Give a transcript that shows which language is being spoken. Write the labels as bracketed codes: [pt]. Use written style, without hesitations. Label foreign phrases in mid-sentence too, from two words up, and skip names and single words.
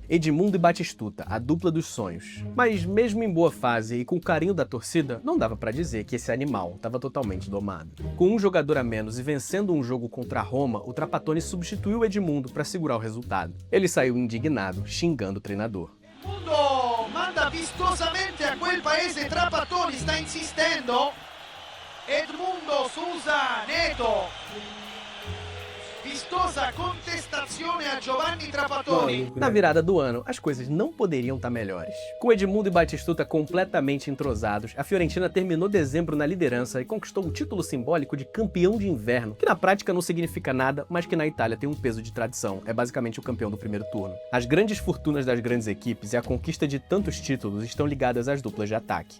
[pt] Edmundo e Batistuta, a dupla dos sonhos. Mas mesmo em boa fase e com o carinho da torcida, não dava para dizer que esse animal estava totalmente domado. Com um jogador a menos e vencendo um jogo contra a Roma, o Trapattoni substituiu o Edmundo para segurar o resultado. Ele saiu indignado, xingando o treinador. [it] Edmundo manda vistosamente a quel paese, Trapattoni sta insistendo. Edmundo, Sousa, Neto. Vistosa contestazione a Giovanni Trapattoni. [pt] Na virada do ano, as coisas não poderiam estar melhores. Com Edmundo e Batistuta completamente entrosados, a Fiorentina terminou dezembro na liderança e conquistou o título simbólico de campeão de inverno, que na prática não significa nada, mas que na Itália tem um peso de tradição. É basicamente o campeão do primeiro turno. As grandes fortunas das grandes equipes e a conquista de tantos títulos estão ligadas às duplas de ataque.